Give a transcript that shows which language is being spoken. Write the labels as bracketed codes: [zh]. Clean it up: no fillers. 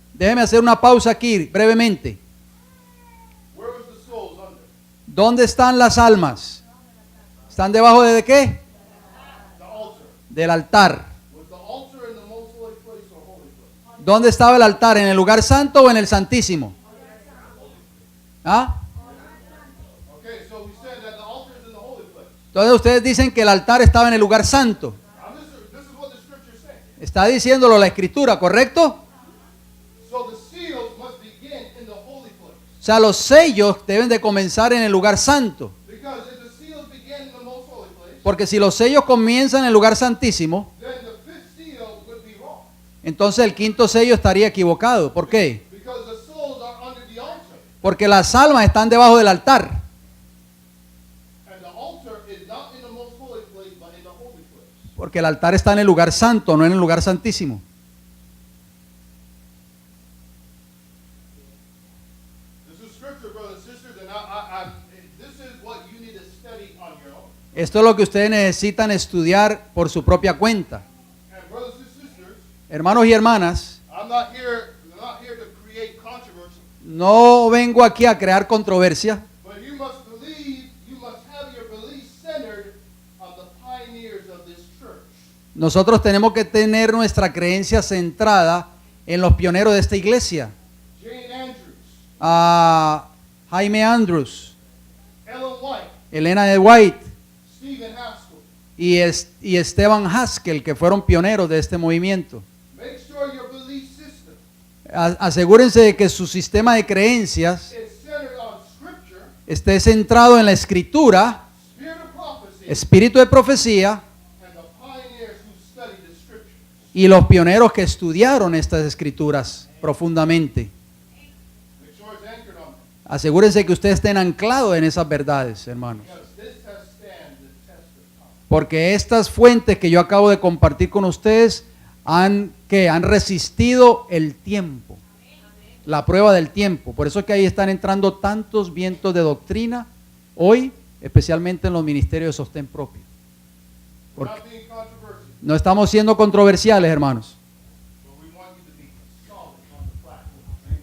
[es] Déjeme hacer una pausa aquí brevemente. [en] Where was the souls under? [es] ¿Dónde están las almas? ¿Están debajo de qué? [en] The altar. [es] Del altar. [en] Was the altar in the most holy place or holy place? [es] ¿Dónde estaba el altar? ¿En el lugar santo o en el santísimo? ¿Ah? [en] Okay, so we said that the altar is in the holy place. [es] Entonces ustedes dicen que el altar estaba en el lugar santo. [en] Now this is what the scripture says. [es] Está diciéndolo la escritura, ¿correcto? [en] So the seals must begin in the holy place. [es] O sea, los sellos deben de comenzar en el lugar santo. [en] Because if the seals begin in the most holy place, [es] Porque si los sellos comienzan en el lugar santísimo, [en] then the fifth seal would be wrong. [es] entonces el quinto sello estaría equivocado. ¿Por qué? [en] Because the souls are under the altar. [es] Porque las almas están debajo del altar. [en] And the altar is not in the most holy place, but in the holy place. [es] Porque el altar está en el lugar santo, no en el lugar santísimo. [en] This is scripture, brothers and sisters, and this is what you need to study on your own. [es] Esto es lo que ustedes necesitan estudiar por su propia cuenta. [en] And brothers and sisters, [es] Hermanos y hermanas, [en] I'm not here to create controversy, [es] no vengo aquí a crear controversia, [en] but you must have your belief centered on the pioneers of this church. [es] nosotros tenemos que tener nuestra creencia centrada en los pioneros de esta iglesia. [en] Jane Andrews, [es] A Jaime Andrews, [en] Ellen White, [es] Elena de White [en] Stephen Haskell. [es] y Esteban Haskell, que fueron pioneros de este movimiento. [en] Make sure your belief system [es] Asegúrense de que su sistema de creencias [en] is centered on scripture, [es] esté centrado en la escritura, [en] spirit of prophecy, [es] espíritu de profecía [en] and the pioneers who studied the scripture. [es] y los pioneros que estudiaron estas escrituras profundamente. [en] Make sure it's anchored on them. [es] Asegúrense que ustedes estén anclados en esas verdades, hermanos. [en] Because this has stand the test of time. [es] Porque estas fuentes que yo acabo de compartir con ustedes han resistido el tiempo, la prueba del tiempo. Por eso es que ahí están entrando tantos vientos de doctrina hoy, especialmente en los ministerios de sostén propio. [en] We're [es] Porque [en] not being controversial, [es] no estamos siendo controversiales, hermanos, [en] but we want you to be solid on the platform.